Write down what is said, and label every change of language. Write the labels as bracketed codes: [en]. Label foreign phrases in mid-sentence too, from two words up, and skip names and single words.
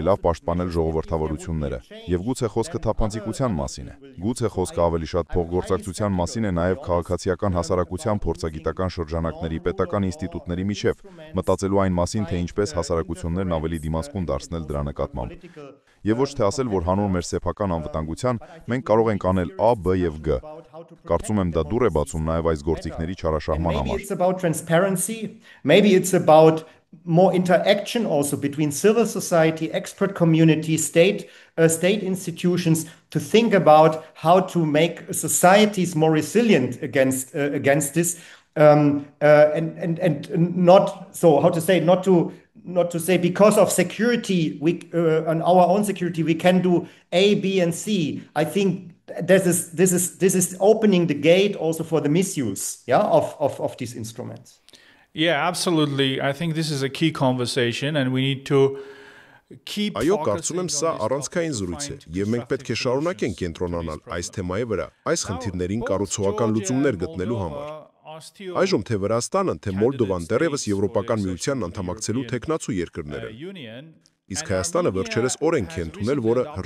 [hy] լավ պաշտպանել ժողովրդավարությունները, եւ գուցե խոսքը թափանցիկության մասին է։ Գուցե խոսքը ավելի շատ փոխգործակցության մասին է նաեւ քաղաքացիական հասարակության փորձագիտական շրջանակների, պետական ինստիտուտների միջև, մտածելու այն մասին, թե ինչպես հասարակություններն ավելի դիմացկուն դարձնել դրա նկատմամբ։ Եվ ոչ թե ասել, որ հանուն մեր սեփական անվտանգության մենք կարող ենք անել A, B եւ G։ Կարծում եմ դա դուր է բացում նաեւ այս գործիքների չարաշահման համար։ [en] It's about transparency, maybe it's about more interaction also between civil society, expert community, state institutions to think about how to make societies more resilient against this and not so how to say not to say because of security we on our own security we can do A, B and C. I think this is opening the gate also for the misuse of these instruments. Yeah, absolutely. I think this is a key conversation and we need to keep [hy] Այո, կարծում եմ սա առանցքային զրույց է եւ մենք պետք է շարունակենք կենտրոնանալ այս թեմայի վրա, այս խնդիրներին կառուցողական լուծումներ գտնելու համար։ Այժմ թե Վրաստանը, թե Մոլդովան դեռևս Եվրոպական միությանն անդամակցելու թեկնածու երկրներ են։ Իսկ Հայաստանը վերջերս օրենք է ընդունել, որը հռչակում